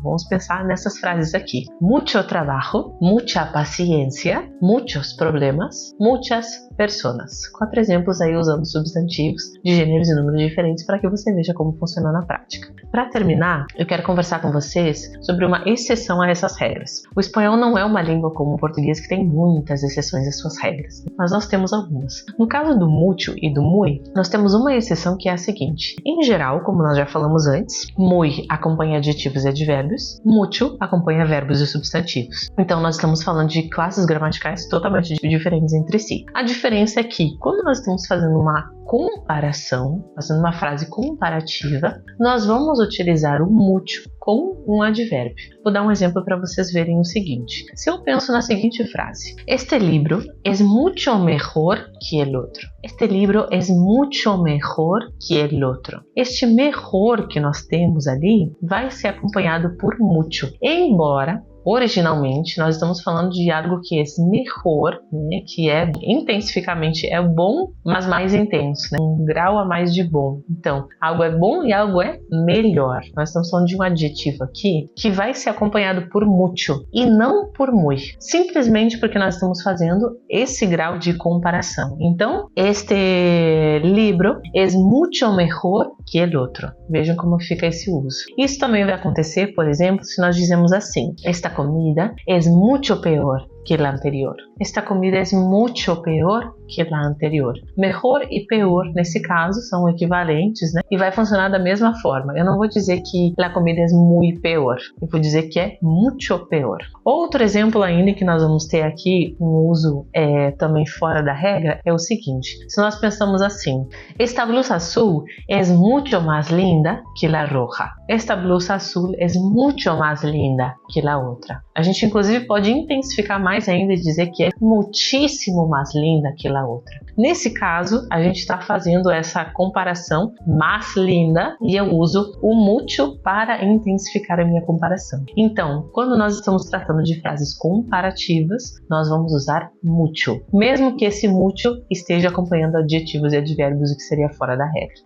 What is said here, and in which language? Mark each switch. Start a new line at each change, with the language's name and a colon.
Portuguese: Vamos pensar nessas frases aqui: mucho trabajo, mucha paciencia, muchos problemas, muchas personas. 4 exemplos aí usando substantivos de gêneros e números diferentes para que você veja como funciona na prática. Para terminar, eu quero conversar com vocês sobre uma exceção a essas regras. O espanhol não é uma língua como o português que tem muitas exceções às suas regras, mas nós temos algumas. No caso do mucho e do muy, nós temos uma exceção que é a seguinte: em geral, como nós já falamos antes, Muy acompanha adjetivos e advérbios. Mucho acompanha verbos e substantivos. Então, nós estamos falando de classes gramaticais totalmente diferentes entre si. A diferença é que, quando nós estamos fazendo uma comparação, fazendo uma frase comparativa, nós vamos utilizar o mucho com um advérbio. Vou dar um exemplo para vocês verem o seguinte.
Spanish: Se eu penso na seguinte frase: Este libro es mucho mejor que el otro. Este libro es mucho mejor que el otro.
Portuguese: Este mejor que nós temos ali vai ser acompanhado por mucho. Embora originalmente nós estamos falando de algo que é melhor, né, que é intensificamente é bom, mas mais intenso, né, um grau a mais de bom. Então, algo é bom e algo é melhor. Nós estamos falando de um adjetivo aqui que vai ser acompanhado por mucho e não por muy, simplesmente porque nós estamos fazendo esse grau de comparação.
Spanish: Então, este libro es mucho mejor que el otro.
Portuguese: Vejam como fica esse uso. Isso também vai acontecer, por exemplo, se nós dizemos assim: Esta comida es mucho peor que la anterior.
Spanish: Esta comida es mucho peor que la anterior.
Portuguese: Mejor e peor, nesse caso, são equivalentes, né? E vai funcionar da mesma forma. Eu não vou dizer que la comida es muy peor. Eu vou dizer que é mucho peor. Outro exemplo ainda que nós vamos ter aqui, um uso também fora da regra, é o seguinte.
Spanish: Se nós pensamos assim: Esta blusa azul es mucho más linda que la roja. Esta blusa azul es mucho más linda que la outra.
Portuguese: A gente, inclusive, pode intensificar mais ainda e dizer que é muitíssimo mais linda que a outra. Nesse caso, a gente está fazendo essa comparação mais linda e eu uso o mucho para intensificar a minha comparação. Então, quando nós estamos tratando de frases comparativas, nós vamos usar mucho, mesmo que esse mucho esteja acompanhando adjetivos e advérbios, o que seria fora da regra.